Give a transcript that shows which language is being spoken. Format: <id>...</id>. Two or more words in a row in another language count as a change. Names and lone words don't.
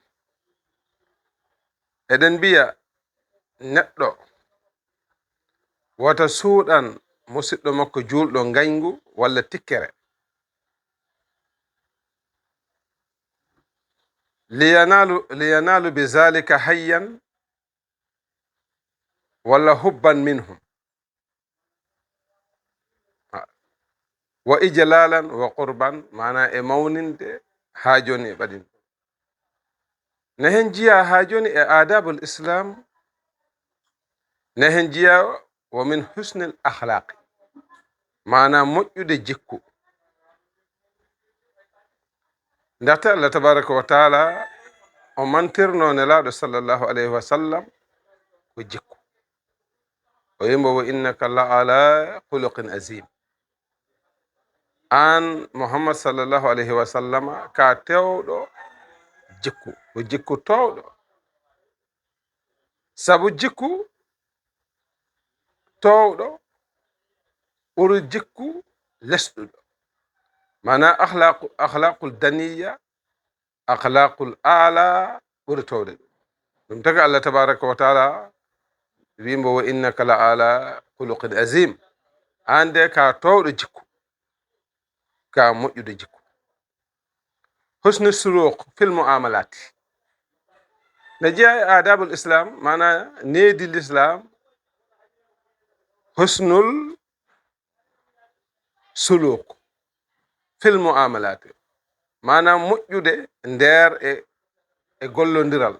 <ff>eɗen mbiya neɗɗo wota suuɗan musidɗo makko julɗo ngayngu walla tikkere</ff> <ar>لينال بذلك حيا</ar> <ff>walla</ff> <ar>حبا منهم وإجلالا وقربا,</ar> <ff>mana e mawninde ha joni e ɓaɗin. ne hen jiya ha joni e</ff> <ar>أدب الإسلام,</ar> <ff>ne hen jiya</ff> <ar>ومن حسن الأخلاق,</ar> <ff>mana moƴƴude jikku. ndaxte</ff> <ar>الله تبارك وتعالى</ar> <ff>o mantirno nelaɗo</ff> <ar>صلى الله عليه وسلم</ar> <ff>ko jikku. o yimbo</ff> <ar>وإنك لعلى خلق عظيم.</ar> <ff>an Muhammad</ff> <ar>صلى الله عليه وسلم</ar> <ff>ka tewɗo jikku, ko jikku towɗo. sabu jikku towɗo ɓuri jikku lesɗuɗo, mana</ff> <ar>الأخلاق الدنيا, الأخلاق العليا</ar> <ff>ɓuri towde ɗum. ɗum tagi</ff> <ar>الله تبارك وتعالى</ar> <ff>wimbo</ff> <ar>وإنك لعلى خلق عظيم.</ar> <ff>ande ka towɗo jikku, ka moƴƴude jikku.</ff> <ar>حسن السلوك في المعاملات,</ar> <ff>ne jeeya e</ff> <ar>أدب الإسلام,</ar> <ff>mana needi l'islam.</ff> <ar>حسن السلوك في المعاملات,</ar> <ff>mana moƴƴude nder e gollodiral.</ff>